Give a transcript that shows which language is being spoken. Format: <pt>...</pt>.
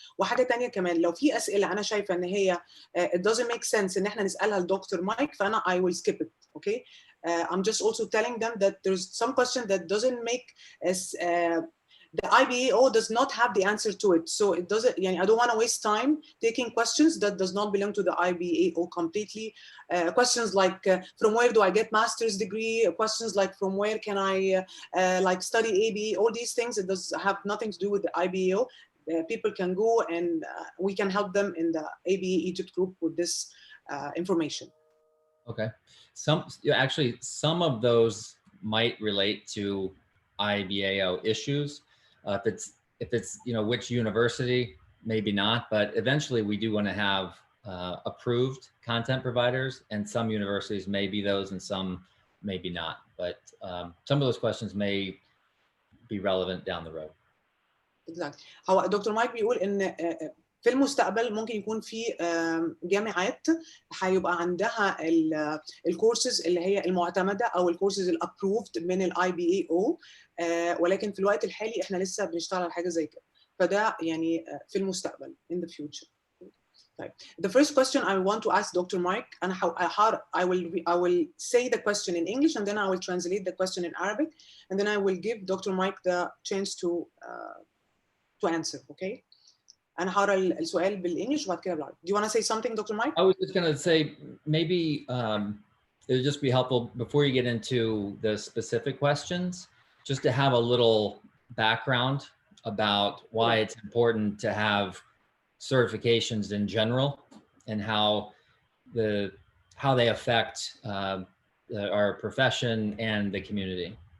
<ar>وحاجه ثانيه كمان، لو في اسئله انا شايفه ان هي</ar> <en>it doesn't make sense</en> <ar>ان احنا نسالها لدكتور مايك فانا</ar> <en>I will skip it. Okay. I'm just also telling them that there's some question that doesn't make as the IBAO does not have the answer to it, so it doesn't. I don't want to waste time taking questions that does not belong to the IBAO completely. Questions like from where do I get master's degree? Questions like from where can I like study ABA? All these things, it does have nothing to do with the IBAO. People can go and we can help them in the ABA Egypt group with this information. Okay, actually some of those might relate to IBAO issues. If it's which university, maybe not, but eventually we do want to have approved content providers, and some universities may be those and some maybe not, but some of those questions may be relevant down the road. Exactly.</en> <ar>هو دكتور مايك بيقول ان في المستقبل ممكن يكون في جامعات هيبقى عندها الكورسز اللي هي المعتمده او الكورسز الابروفد من الاي بي اي او، ولكن في الوقت الحالي احنا لسه بنشتغل على حاجه زي كده، فده يعني في المستقبل</ar> <en>in the future.</en> <ar>طيب,</ar> <en>the first question I want to ask Dr. Mike, and I will say the question in English and then I will translate the question in Arabic, and then I will give Dr. Mike the chance to answer. Okay.</en> <ar>أنا هقرا السؤال بالإنجلش وبعد كده بالعربي.</ar> <en>Do you want to say something, Dr. Mike? I was just going to say maybe it would just be helpful before you get into the specific questions, just to have a little background about why it's important to have certifications in general and how they affect our profession and the community.</en>